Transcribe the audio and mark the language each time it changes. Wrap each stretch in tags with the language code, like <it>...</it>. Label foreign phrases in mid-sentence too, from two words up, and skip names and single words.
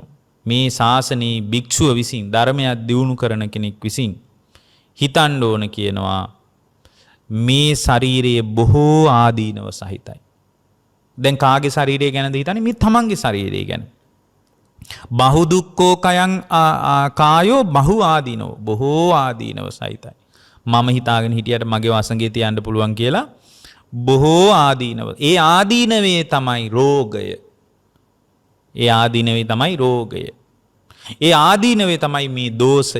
<si>මේ ශාසනී භික්ෂුව විසින් ධර්මයක් දියුණු කරන කෙනෙක් විසින් හිතන්න ඕන කියනවා මේ ශරීරයේ බොහෝ ආදීනව සහිතයි. දැන් කාගේ ශරීරය ගැනද හිතන්නේ? මේ තමන්ගේ ශරීරය ගැන.</si> <pi>බහු දුක්ඛෝ කයං කායෝ බහු ආදීනෝ</pi> <si>බොහෝ ආදීනව සහිතයි. මම හිතාගෙන හිටියට මගේ වසඟේ තියන්න පුළුවන් කියලා බොහෝ ආදීනව. ඒ ආදීනවේ තමයි රෝගය. ඒ ආදීනවේ තමයි රෝගය. ඒ ආදීනවේ තමයි මේ දෝෂය.</si>